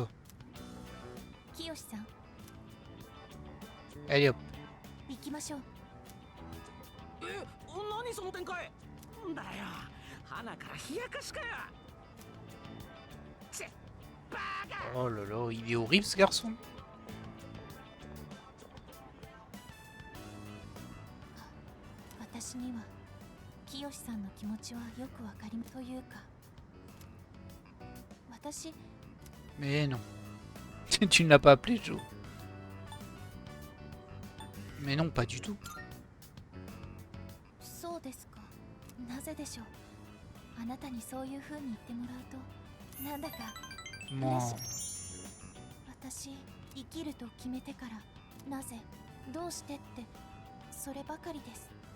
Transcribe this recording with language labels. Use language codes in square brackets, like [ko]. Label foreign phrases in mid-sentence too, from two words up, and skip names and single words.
[ja] 清さん、 [fr] Allez hop. [ja] 行きましょう。え、何その展開？んだよ、花から冷やかしかよ。チェ、バカ！ [fr] Oh là là, il est horrible ce garçon. [ja] 私には清さんの気持ちはよくわかりというか、私 [fr] Mais non. Tu ne l'as pas appelé Joe. Mais non, pas du tout. [ja] そうですか。なぜでしょう。あなたにそういう風に言ってもらうとなんだか [fr] Moi. [ja] 私生きると決めてからなぜどうしてってそればかりです。